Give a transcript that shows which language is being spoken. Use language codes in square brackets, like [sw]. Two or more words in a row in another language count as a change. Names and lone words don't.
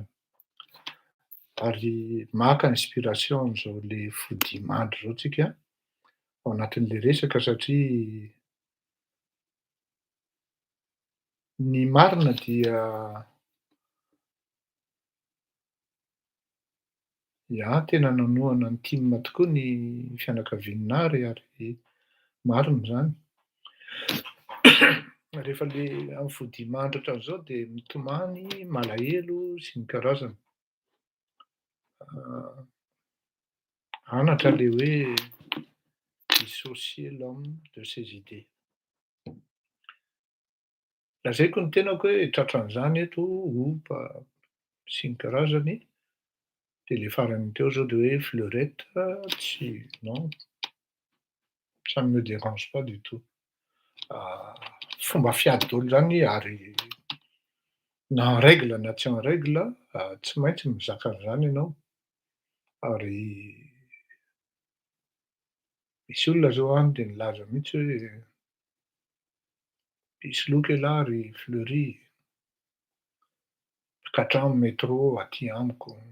[mg] Ary maka inspiration am'zao le fodimandry zao tsika ao anatin'le resaka satria ny marina dia tena nanohana ny tinina tokoa ny fianakavianary ary marina zany. Rehefa le am'fodimandry ohatran'izao de mitomany, malahelo sy ny karazany. Anatra le hoe [fr] dissocier l'homme de ses idées. [mg] Lazaiko ny tenako hoe tratran'izany eto opa sy ny karazany, de le farany teo zao de hoe fleurette tsy [fr] non, ça ne me dérange pas du tout. [mg] Fomba fiady daholo zany ary na [fr] en règle [mg] na tsy [fr] en règle [mg] tsy maintsy mizaka an'izany ianao ary misy olona zao any de nilaza mihitsy hoe pisy loka ialahy ry fleury, mpikatrano métro aty amiko.